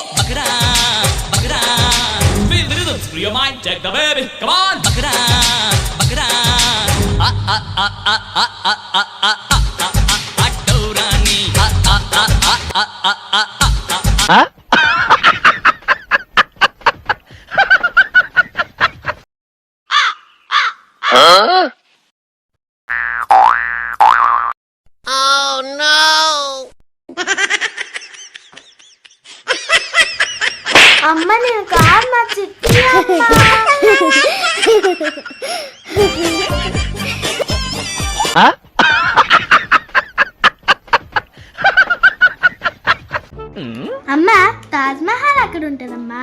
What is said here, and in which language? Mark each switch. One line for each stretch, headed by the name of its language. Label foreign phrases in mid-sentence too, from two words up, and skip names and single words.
English: Bakra, bakra. Feel the rhythm, screw your mind, check the baby. Come on, bakra, bakra. Ah ah ah ah ah ah ah ah ah ah ah. Dorani. Ah ah ah ah ah ah ah ah. Huh? Huh? Oh no!
Telugu: అమ్మ నేను కాదు, నా చిట్టి అమ్మ. అమ్మ తాజ్ మహల్ అక్కడ ఉంటుందమ్మా.